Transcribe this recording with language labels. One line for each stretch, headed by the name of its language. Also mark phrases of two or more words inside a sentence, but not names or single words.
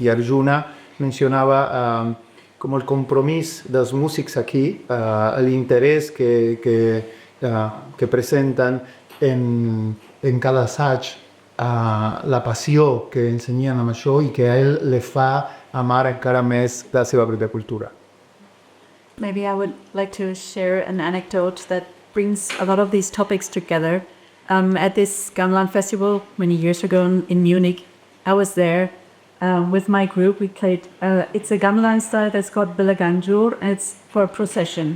Catalan: I Arjuna mencionava com el compromís dels músics aquí, l'interès que presenten en cada assaig, la passió que ensenyen amb això i que a ell li fa amar encara més la seva pròpia cultura.
English: Maybe I would like to share an anecdote that brings a lot of these topics together. At this Gamelan festival many years ago in Munich, I was there with my group. We played, it's a Gamelan style that's called Belaganjur, and it's for a procession.